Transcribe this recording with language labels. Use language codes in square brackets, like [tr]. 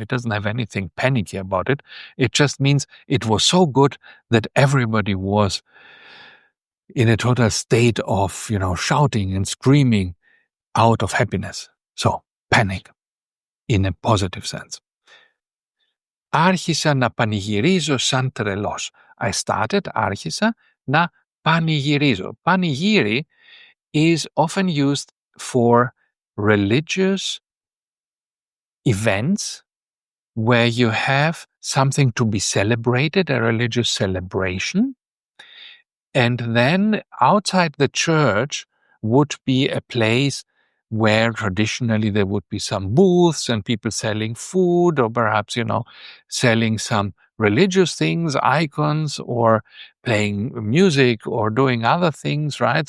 [en] It doesn't have anything panicky about it. It just means it was so good that everybody was in a total state of, shouting and screaming out of happiness. So, panic in a positive sense. [el] Άρχισα να πανηγυρίζω σαν τρελός. [en] I started, [el] άρχισα, να πανηγυρίζω. [en] Panegyri is often used for religious events where you have something to be celebrated, a religious celebration. And then outside the church would be a place where traditionally there would be some booths and people selling food, or perhaps, selling some religious things, icons, or playing music or doing other things, right?